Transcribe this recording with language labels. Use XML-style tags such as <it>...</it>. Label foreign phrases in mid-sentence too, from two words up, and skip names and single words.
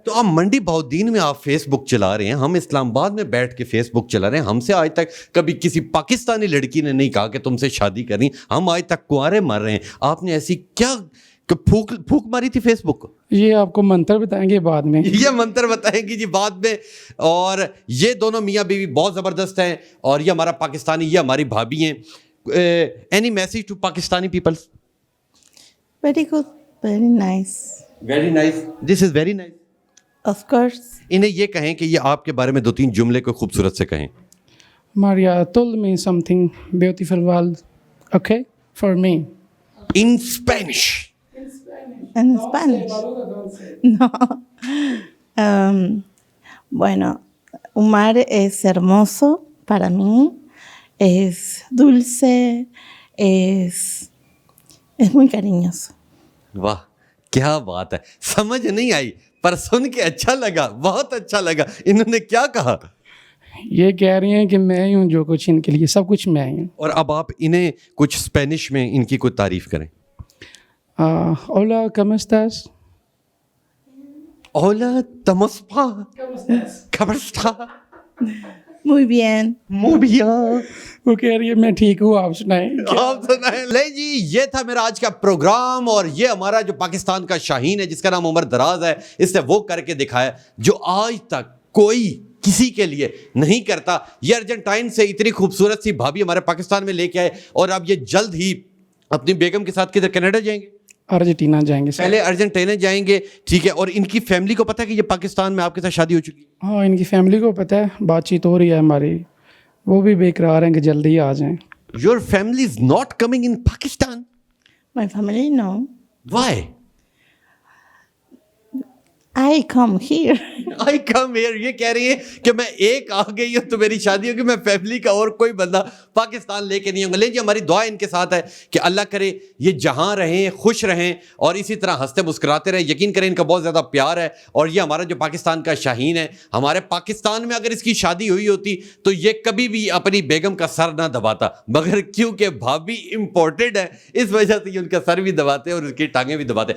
<ur>تو آپ منڈی بہودین میں آپ فیس بک چلا رہے ہیں, ہم اسلام آباد میں بیٹھ کے فیس بک چلا رہے ہیں, ہم سے آج تک کبھی کسی پاکستانی لڑکی نے نہیں کہا کہ تم سے شادی کرنی, ہم آج تک کنوارے مر رہے ہیں. آپ نے ایسی کیا پھوک ماری تھی فیس بک کو؟ یہ آپ کو منتر بتائیں گے بعد میں. یہ منتر بتائیں گی جی بعد میں. اور یہ دونوں میاں بیوی بہت زبردست ہیں, اور یہ ہمارا پاکستانی, یہ ہماری بھابھی ہیں.</ur> <en>Any message to Pakistani peoples? Very good, very nice. Very nice, this is very nice. Of course.</en> <ur>انہیں یہ کہیں کہ یہ آپ کے بارے میں 2-3 جملے کو خوبصورت سے کہیں.</ur> <en>Maria told me something beautiful world, okay, for me. In Spanish.</en> <es>En Spanish. No. Bueno, Umar es hermoso para mí, es dulce, es muy cariñoso.</es> <ur>واہ کیا بات ہے, سمجھ نہیں آئی پر سن کے اچھا لگا, بہت اچھا لگا. انہوں نے کیا کہا؟ یہ کہہ رہی ہیں کہ میں ہی ہوں جو کچھ ان کے لیے, سب کچھ میں ہی ہوں. اور اب آپ انہیں کچھ اسپینش میں ان کی کوئی تعریف کریں.</ur> <es>Hola, ¿cómo estás? Hola, ¿cómo estás? Muy bien. Muy bien.</es> <ur>وہ کہہ رہی ہے میں ٹھیک ہوں, آپ سنائیں. آپ سنائیں. لے جی, یہ تھا میرا آج کا پروگرام, اور یہ ہمارا جو پاکستان کا شاہین ہے جس کا نام عمر دراز ہے, اس نے وہ کر کے دکھایا جو آج تک کوئی کسی کے لیے نہیں کرتا. یہ ارجنٹائن سے اتنی خوبصورت سی بھابھی ہمارے پاکستان میں لے کے آئے, اور اب یہ جلد ہی اپنی بیگم کے ساتھ کدھر کینیڈا جائیں گے, ارجنٹینا جائیں گے. پہلے ارجنٹینا جائیں گے, ٹھیک ہے. اور ان کی فیملی کو پتہ ہے کہ یہ پاکستان میں آپ کے ساتھ شادی ہو چکی ہے؟ ہاں, ان کی فیملی کو پتہ ہے, بات چیت ہو رہی ہے ہماری, وہ بھی بے قرار ہیں کہ جلدی آ جائیں.</ur> <en>Your family is not coming in Pakistan? My family, no. Why? I come here. I come here.</en> <ur>یہ کہہ رہی ہیں کہ میں ایک آ گئی ہوں تو میری شادی ہوگی, میں فیملی کا اور کوئی بندہ پاکستان لے کے نہیں ہوں گا. لے جی, ہماری دعا ان کے ساتھ ہے کہ اللہ کرے یہ جہاں رہیں, خوش رہیں, اور اسی طرح ہنستے مسکراتے رہیں. یقین کریں ان کا بہت زیادہ پیار ہے, اور یہ ہمارا جو پاکستان کا شاہین ہے, ہمارے پاکستان میں اگر اس کی شادی ہوئی ہوتی تو یہ کبھی بھی اپنی بیگم کا سر نہ دباتا, مگر کیونکہ بھابھی امپورٹڈ ہے اس وجہ سے یہ ان کا سر بھی دباتے اور اس کی ٹانگیں بھی دباتے.</ur>